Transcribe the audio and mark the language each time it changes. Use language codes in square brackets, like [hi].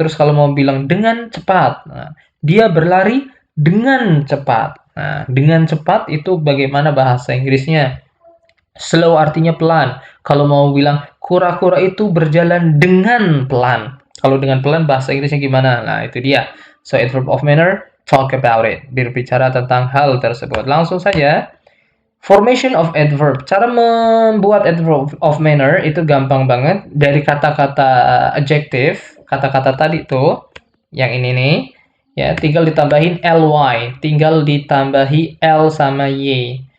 [id] Terus kalau mau bilang dengan cepat, nah, dia berlari dengan cepat. Nah, dengan cepat itu bagaimana bahasa Inggrisnya? Slow artinya pelan. Kalau mau bilang kura-kura itu berjalan dengan pelan. Kalau dengan pelan bahasa Inggrisnya gimana? Nah, itu dia. [en] So, adverb of manner, talk about it. [id] Berbicara tentang hal tersebut. Langsung saja. Formation of adverb. Cara membuat adverb of manner itu gampang banget. Dari kata-kata adjective, kata-kata tadi tuh, yang ini nih, ya, tinggal ditambahin ly, tinggal ditambahi l sama y.